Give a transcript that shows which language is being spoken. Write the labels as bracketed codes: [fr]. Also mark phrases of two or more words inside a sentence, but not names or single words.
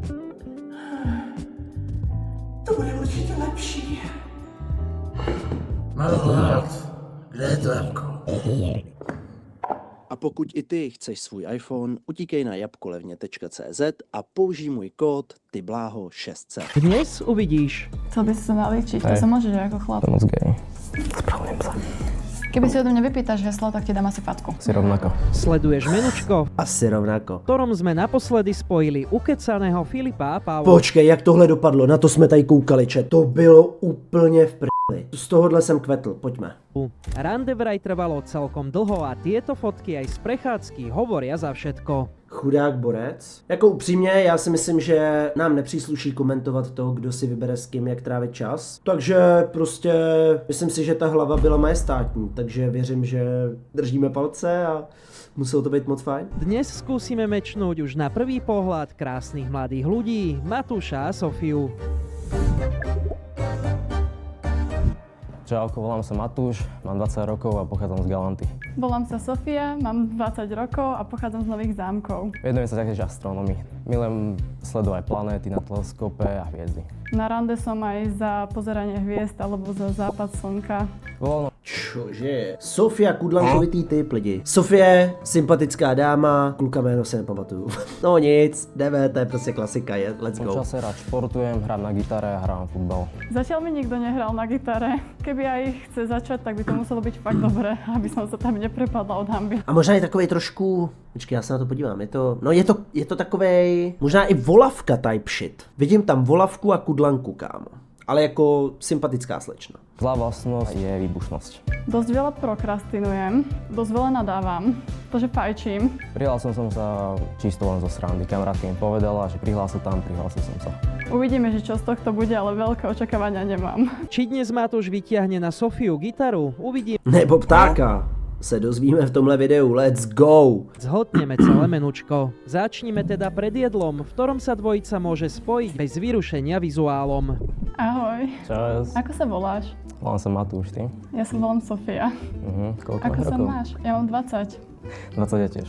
[cs] To bude určitě lepší. Malovat, kde je to jabko? A pokud i ty chceš svůj iPhone, utíkej na jabkolevně.cz a použij můj kód TYBLÁHO600. Dnes uvidíš. [sk] Chcel by si sa nalíčiť, to sa môžeš ako chlap. To moc gej. Spravujem sa. Keby si odo mňa vypýtaš heslo, tak ti dám asi fatku. Si rovnako. Sleduješ menučko, Asi rovnako. v ktorom sme naposledy spojili ukecaného Filipa a Pavla. [cs] Počkej, jak tohle dopadlo, na to jsme tady koukali, čet. To bylo úplně v prdeli. Z tohohle jsem kvetl, pojďme. [sk] Rande vraj trvalo celkom dlho a tieto fotky aj z prechádzky hovoria za všetko. [cs] Chudák borec. Jako upřímně, já si myslím, že nám nepřísluší komentovat to, kdo si vybere s kým, jak trávit čas. Takže prostě myslím si, že ta hlava byla majestátní, takže věřím, že držíme palce a muselo to být moc fajn. [sk] Dnes skúsime mečnúť už na prvý pohľad krásnych mladých ľudí, Matúša a Sofiu. Čauko, volám sa Matúš, mám 20 rokov a pochádzam z Galanty. Volám sa Sofia, mám 20 rokov a pochádzam z Nových Zámkov. Venujem sa taktiež astronomii. Milujem sledovať planéty na teleskope a hviezdy. Na rande som aj za pozeranie hviezd alebo za západ slnka. Voľno Čože? [cs] Sofia Kudlankovitý typ lidi. Sofie, sympatická dáma, kluka jméno se nepamatuju. No nic, jdeme, to je prostě klasika, je, [en] let's [sk] v [en] go. [sk] čase rád športujem, hrám na gitare a hrám futbal. Zatiaľ mi nikto nehral na gitare. Keby aj chce začať, tak by to muselo byť fakt dobré, aby som sa tam neprepadla od hanby. [cs] A možná je takovej trošku, počkej, já se na to podívám, je to takovej, možná i volavka [en] type shit. [cs] Vidím tam volavku a kudlanku, kámo. Ale jako sympatická slečna. [sk] Zlá vlastnosť je výbušnosť. Dosť veľa prokrastinujem, dosť veľa nadávam, to, že fajčím. Prihlásil som sa čisto len zo srandy. Kamarátka mi povedala, že prihlásil som sa. Uvidíme, že čo z tohto bude, ale veľké očakávania nemám. Či dnes Matúš vytiahne na Sofiu gitaru, uvidíme. [cs] Nebo ptáka. Se dozvíme v tomhle videu, [en] let's go! [sk] Zhodneme celé menučko. Začnime teda pred jedlom, v ktorom sa dvojica môže spojiť bez vyrušenia vizuálom. Ahoj. Čas. Ako sa voláš? Volám sa Matúš, ty? Ja sa volám Sofia. Koľko Ako máš sa rokov? máš? Ja mám 20. 20 ja tiež.